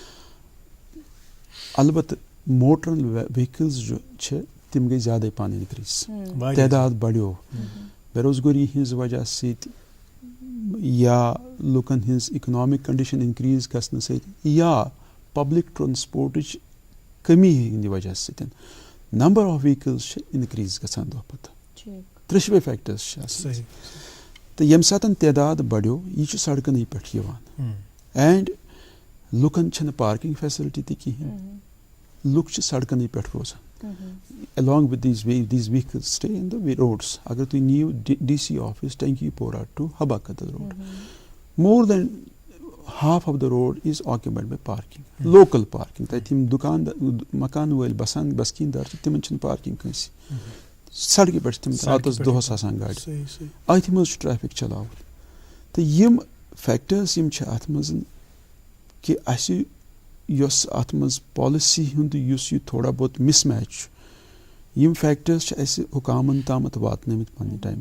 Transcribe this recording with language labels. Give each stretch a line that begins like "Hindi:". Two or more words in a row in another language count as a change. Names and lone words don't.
Kashmiri: البتہ موٹرن ویٖکلز جو چھِ تِم گٔے زیادے پہن انکریٖز, تعداد بڑیو بے روزگٲری ہٕنٛز وجہ سۭتۍ یا لُکن ہٕنٛز
English: economic condition increase
Kashmiri: گژھنہٕ سۭتۍ یا
English: public transport
Kashmiri: کمی ہٕنٛدِ وجہ سۭتۍ
English: number of vehicles
Kashmiri: چھِ انکریٖز گژھان دۄہ پتہٕ. ترٛیشوے فیکٹرز چھِ آسان. تہٕ ییٚمہِ ساتہٕ تعداد بڑیو یہِ چھُ سڑکَنٕے پٮ۪ٹھ یِوان, اینڈ لُکن چھنہٕ
English: parking facility
Kashmiri: تہِ کِہیٖنۍ. لُکھ چھِ سڑکَنٕے پٮ۪ٹھ روزان.
English: along with these vehicles stay in the roads.
Kashmiri: اگر تُہۍ نِیِو DC office ٹینکی پورہ ٹو حبا قدل روڈ,
English: more than half of the road is occupied by parking, local parking.
Kashmiri: تَتہِ یِم دُکان مکان وٲلۍ بسکیٖندار چھِ تِمن چھِنہٕ پارکنگ کٲنٛسہِ. سڑکہِ پٮ۪ٹھ چھِ تِم راتس دۄہس آسان گاڑِ, أتھۍ منٛز چھُ ٹریفک چلاوُن. تہٕ یِم فیکٹٲرٕس یِم چھِ اتھ منٛز کہِ اَسہِ یۄس اتھ منٛز پالسی ہُنٛد یُس یہِ تھوڑا بہت مس میچ چھُ, یِم فیکٹٲرٕس چھِ اَسہِ حُکامن تامتھ واتنٲومٕتۍ پننہِ ٹایمہٕ.